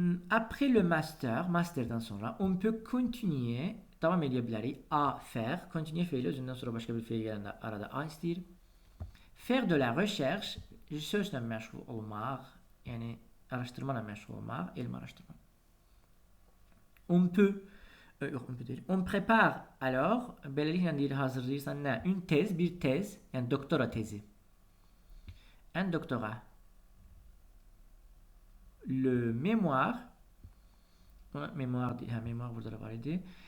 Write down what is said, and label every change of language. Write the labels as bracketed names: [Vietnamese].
[French] Après le masterdən sonra, on peut continuer [Azerbaijani] Davam edə bilərik. A faire. Continue feili özündən sonra başqa bir feil gələndə arada a istəyir. [French] Faire de la recherche [Azerbaijani] sözlə məşğul olmaq, yəni araşdırma ilə məşğul olmaq, elm araşdırma. On peut yox, on peut deyil. [French] On prépare alors, [Azerbaijani] beləliklə deyir, hazırlayırsan nə? Une thèse, bir tez, yəni doktora tezi. Un doctorat. Le mémoire, mémoire burada da var idi.